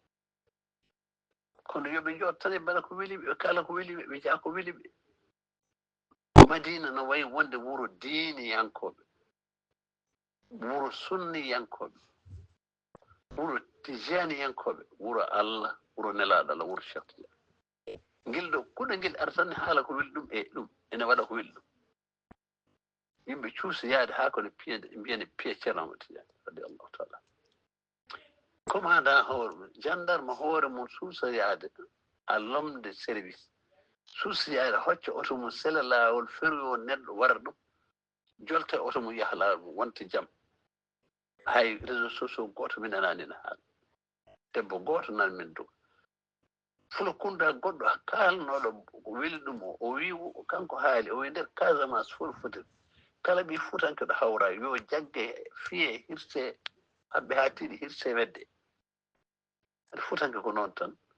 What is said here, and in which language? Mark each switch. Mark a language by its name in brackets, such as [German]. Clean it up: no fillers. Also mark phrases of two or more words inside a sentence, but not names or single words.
[Fula] kono yoɓe jottane mbaɗa ko weli ɓe ɓe kala ko weli ɓe ɓe jaa ko weli ɓe madina no wayi wonde wuro diiniyankoɓe wuro sunniyankoɓe wuro tijaniyankoɓe wuro Allah wuro nelaɗo Allah wuro Cheikh Tidiane ngel ɗo kuɗo ngel ara tan haala ko weli ɗum e ɗum ene waɗa ko weli ɗum yimɓe cuusa yaade haa kono mbiyane piya Ceerno Ahmad Tidiane [Arabic] رضي الله تعالى [Fula] commandant hoore mum gendarme hoore mum suusa yaade [French] à l'homme de service [Fula] suusa yaade hocca oto mum sela laawol feroyo neɗɗo wara ɗum jolta oto mum yaha laawol mum wonta jaam hay [French] réseau sociaux [Fula] gooto min ananina haala debbo gooto nan min dow fulo kunda goɗɗo kaalnoɗo ko weli ɗum o wi kanko haali o wi nder Casamance fof foti kala ɓi futankeɗo hawra yo jagge fiye hirse haɓɓe ha tiiɗi hirse wedde aɗa futanke ko noon tan